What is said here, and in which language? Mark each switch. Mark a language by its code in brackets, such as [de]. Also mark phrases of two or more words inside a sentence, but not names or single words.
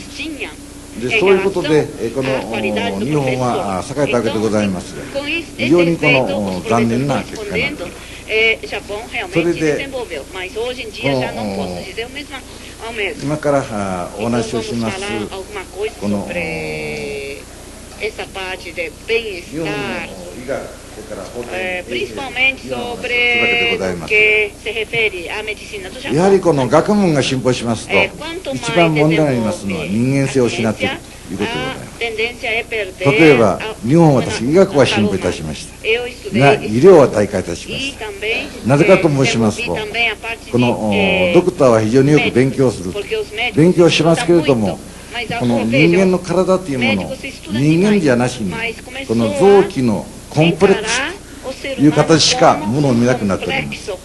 [ja] で、そういうことでこの日本は栄えたわけでございますが、非常にこの残念な結果になった。それで今からお話をしますこの [pt] principalmente sobre o que se refere à medicina do Japão. [ja] やはりこの学問が進歩しますと、一番問題になりますのは人間性を失っているということでございます。例えば日本は私医学は進歩いたしましたが、医療は退化いたしました。なぜかと申しますと、このドクターは非常によく勉強する、勉強しますけれども、この人間の体というものを人間じゃなしにこの臓器のコンプレックスという形しかものを見なくなっております。